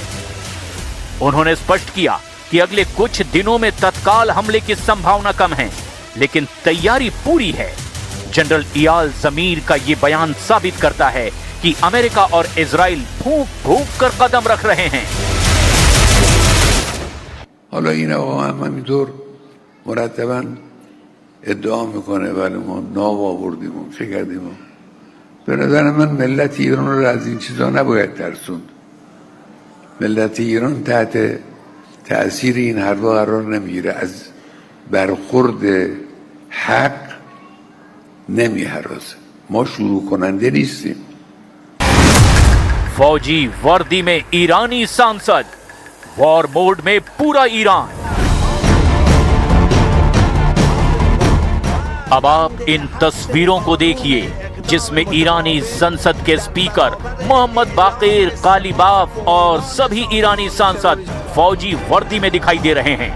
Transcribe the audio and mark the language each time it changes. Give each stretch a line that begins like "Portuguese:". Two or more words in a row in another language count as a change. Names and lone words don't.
Hindi: उन्होंने स्पष्ट किया कि अगले कुछ दिनों में तत्काल हमले की संभावना कम है, लेकिन तैयारी पूरी है। जनरल इयाल जमीर का यह बयान साबित करता है कि अमेरिका और इजराइल फूंक फूंक कर कदम रख रहे हैं।
Persian: حالا این آقا هم همینطور مرتباً ادعا میکنه ولی ما ناب آوردیم و چه کردیم و به نظر من ملت ایران رو از این چیزا نباید ترسوند. ملت ایران تحت تأثیر این حرفا قرار نمیگیره، از برخورد حق نمیهراسه. ما شروع کننده نیستیم.
Hindi: फौजी वर्दी में ईरानी सांसद, वॉर मोड में पूरा ईरान। अब आप इन तस्वीरों को देखिए जिसमें ईरानी संसद के स्पीकर मोहम्मद बाकिर कालीबाफ और सभी ईरानी सांसद फौजी वर्दी में दिखाई दे रहे हैं।